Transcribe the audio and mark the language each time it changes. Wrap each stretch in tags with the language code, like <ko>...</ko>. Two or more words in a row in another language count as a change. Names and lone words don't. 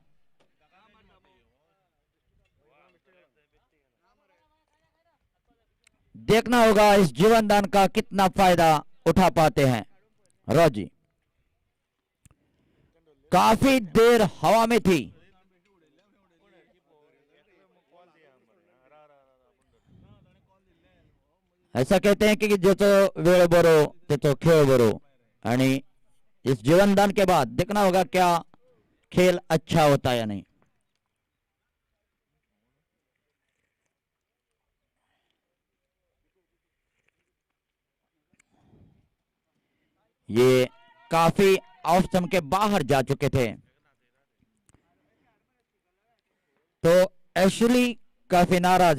<hi>देखना होगा इस जीवन दान का कितना फायदा उठा पाते हैं रॉजी। काफी देर हवा में थी। ऐसा कहते हैं कि</hi> <mr>जो तो वेळ बरो ते तो खेळ बरो, आणि</mr> <hi>इस जीवनदान के बाद देखना होगा क्या खेल अच्छा होता है या नहीं। ये काफी</hi> <en>off stump</en> <hi>के बाहर जा चुके थे, तो एशली काफी नाराज।</hi>